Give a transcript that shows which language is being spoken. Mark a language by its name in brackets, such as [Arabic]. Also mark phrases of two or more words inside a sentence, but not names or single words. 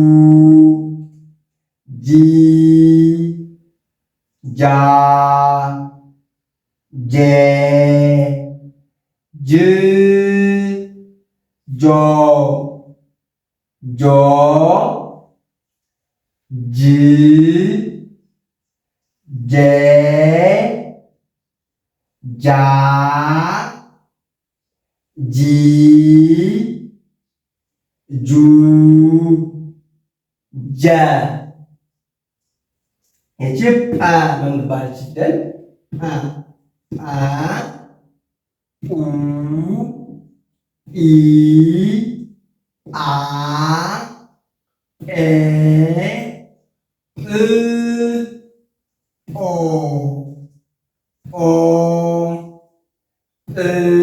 [Amharic] ጂ ጃ ጄ ጅ ጆ ጆ ጂ ጄ ጃ ጂ ጁ ጀ ይቺ ጳ በምትባለች ፊደል ጳ ጳ ፑ ጲ ጳ ጴ ጵ ጶ ጶ ጵ ጴ